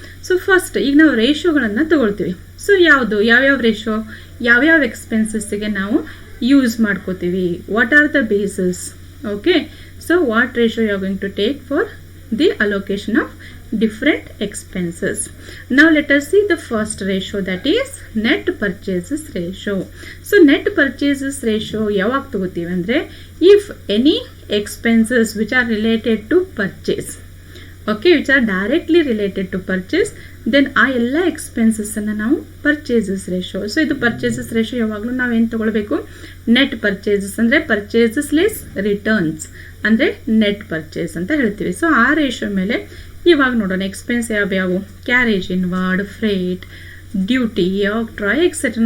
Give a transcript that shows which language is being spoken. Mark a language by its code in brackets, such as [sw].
[kn] So first ಈಗ ನಾವು ರೇಷೋಗಳನ್ನು ತಗೊಳ್ತೀವಿ. ಸೊ ಯಾವ್ಯಾವ ರೇಷೋ, ಯಾವ್ಯಾವ ಎಕ್ಸ್ಪೆನ್ಸಸ್ಸಿಗೆ ನಾವು ಯೂಸ್ ಮಾಡ್ಕೋತೀವಿ, [en] What are the bases. Okay, so what ratio you are going to take for the allocation of different expenses. Now let us see the first ratio, that is net purchases ratio. So net purchases ratio [kn] ಯಾವಾಗ ತಗೋತೀವಿ ಅಂದರೆ, [en] if any expenses which are related to purchase, okay, which are directly related to purchase, then [kn] ಆ ಎಲ್ಲ ಎಕ್ಸ್ಪೆನ್ಸಸ್ಸನ್ನು ನಾವು purchases ratio. So ಇದು purchases ratio ಯಾವಾಗಲೂ ನಾವೇನು ತೊಗೊಳ್ಬೇಕು, ನೆಟ್ ಪರ್ಚೇಸಸ್ ಅಂದರೆ ಪರ್ಚೇಸಸ್ ಲೆಸ್ ರಿಟರ್ನ್ಸ್ ಅಂದರೆ ನೆಟ್ ಪರ್ಚೇಸ್ ಅಂತ ಹೇಳ್ತೀವಿ. ಸೊ ಆ ರೇಷೋ ಮೇಲೆ ಇವಾಗ ನೋಡೋಣ ಎಕ್ಸ್ಪೆನ್ಸ್ ಯಾವ್ಯಾವು, ಕ್ಯಾರೇಜ್ ಇನ್ವಾರ್ಡ್, ಫ್ರೇಟ್, ಡ್ಯೂಟಿ, ಆಕ್ಟ್ರಾ ಎಕ್ಸೆಟ್ರಾ.